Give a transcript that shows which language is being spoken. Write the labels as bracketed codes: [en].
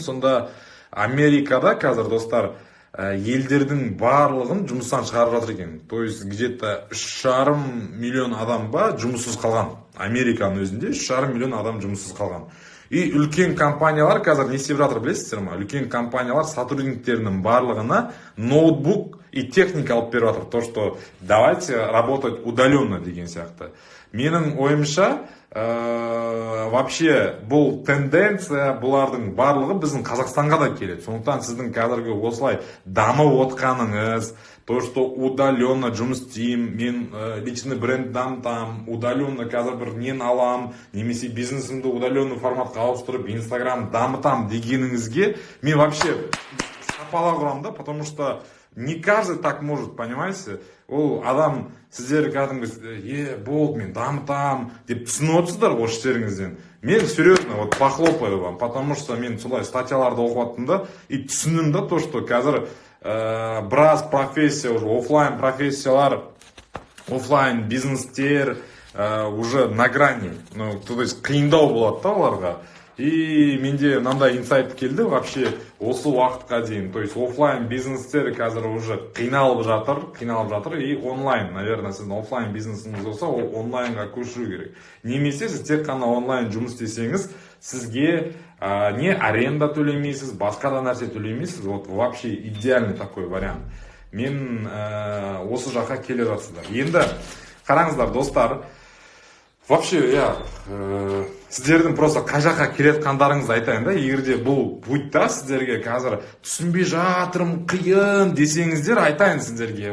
[kk] Сонда Америкада қазір, достар, елдердің барлығын жұмыстан шығарып жатыр екен. [ru] То есть где-то [kk] 3,5 миллион адам ба жұмыссыз қалған. Американың өзінде 3,5 миллион адам жұмыссыз қалған. И үлкен компаниялар қазір не істеп жатыр білесіздер ма? Үлкен компаниялар сотрудниктерінің барлығына ноутбук и техника алып беріп жатыр. [ru] То, что давайте работать удаленно [kk] деген сияқты. Менің ойымша, вообще бұл тенденция, бұлардың барлығы біздің Қазақстанға да келеді. Сондықтан сіздің қазіргі осылай дамып отқаныңыз, [ru] то, что удаленно [kk] жұмыс істеймін, мен личный бренд дамытам, удаленно қазір бір нені алам, немесе бизнесімді удаленно форматқа ауыстырып, Инстаграм дамытам дегеніңізге мен вообще шапалақ ұрам да, [ru] потому что не каждый так может, понимаете? [kk] Ол адам сіздер кәдімгі болды, мен дамытам деп түсініп отырсыздар осы істеріңізден. Мен [ru] серьезно вот похлопаю вам, потому что [kk] мен солай статьяларды оқып аттым да, и түсіндім да то, что қазір біраз профессия, уже офлайн профессиялар, офлайн бизнестер уже [ru] на грани. [kk] Ну, то есть қиындау болады да оларға. И менде мынандай инсайт келді вообще осы уақытқа дейін. То есть офлайн бизнестер қазір уже қиналып жатыр, и онлайн, наверное, сіздің офлайн бизнесіңіз болса, ол онлайнға көшіру керек. Немесе сіз тек қана онлайн жұмыс істесеңіз, сізге не аренда төлемейсіз, басқа да нәрсе төлемейсіз. [ru] Вот вообще идеальный такой вариант. [kk] Мен осы жаққа келе жатсыздар. Енді қараңыздар, достар. Вообще, сіздердің просто қай жаққа келетқандарыңызды айтайын да. Егерде бұл бұйтта сіздерге қазір түсінбей жатырмын, қиын десеңіздер, айтайын сіздерге.